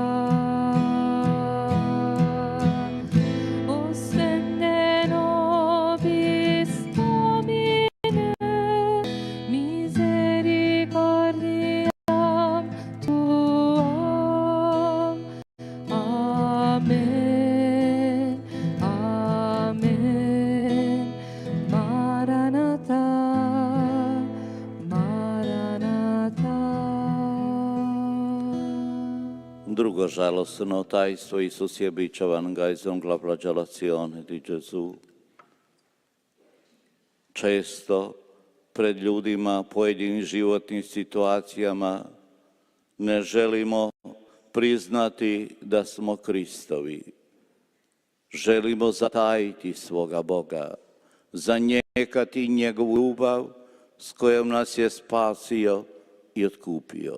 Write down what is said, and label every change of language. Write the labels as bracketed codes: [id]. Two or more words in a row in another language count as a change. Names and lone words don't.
[la] Ostende nobis Domine, misericordiam Tuam. Amen. Amen. Maranatha, Maranatha. [hr] Drugo žalostno tajstvo, Isus je bičovan gajzom [it] la flagellazione di Gesù. [hr] Često pred ljudima, pojedinim životnim situacijama ne želimo priznati da smo Kristovi. Želimo zatajiti svoga Boga, zanijekati njegovu ljubav s kojom nas je spasio i otkupio.